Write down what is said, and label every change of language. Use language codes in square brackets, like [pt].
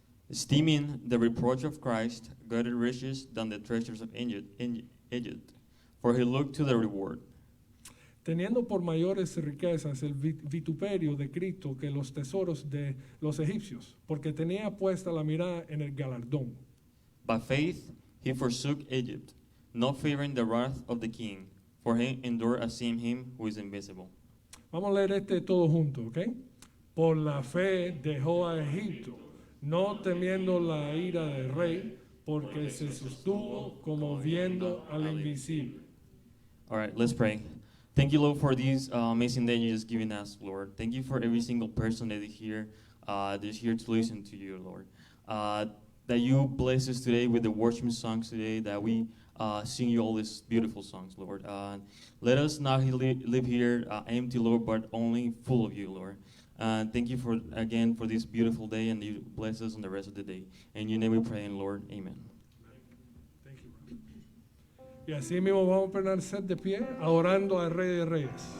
[en] Esteeming the reproach of Christ greater riches than the treasures of Egypt, for he looked to the reward. [es] teniendo por mayores riquezas el vituperio de Cristo que los tesoros de los egipcios, porque tenía puesta la mirada en el galardón. [en] By faith he forsook Egypt, not fearing the wrath of the king, for he endured as seeing him who is invisible. [es] Vamos a leer este todo junto, ¿ok? Por la fe dejó a Egipto, no temiendo la ira del rey, porque se sostuvo como viendo al invisible. [en] All right, let's pray. Thank you, Lord, for this amazing day you just given us, Lord. Thank you for every single person that is here to listen to you, Lord. That you bless us today with the worship songs today, that we sing you all these beautiful songs, Lord. Let us not live here empty, Lord, but only full of you, Lord. Thank you again for this beautiful day, and you bless us on the rest of the day. In your name we pray, and Lord, amen. Thank you. [es] Y así mismo vamos a permanecer de pie, adorando al Rey de Reyes.